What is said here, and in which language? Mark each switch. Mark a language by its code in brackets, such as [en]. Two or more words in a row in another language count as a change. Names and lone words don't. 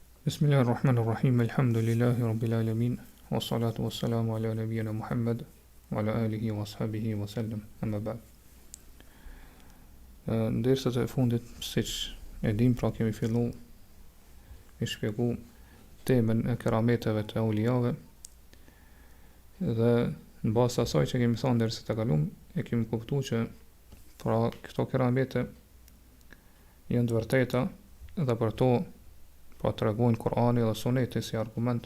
[ar] بسم الله الرحمن الرحيم. الحمد لله رب العالمين. والصلاة والسلام على نبينا محمد وعلى آله وأصحابه وسلم. أما بعد. [sq] Ndërsa të fundit, siç e dim, pra kemi fillu me shpjegu temën e kerameteve të ewlijave dhe në bazë asaj që kemi thënë derisa të kaluam, e kemi kuptuar që pra këto keramete janë të vërteta dhe për to pra të regojnë Kur'ani dhe Suneti si argument.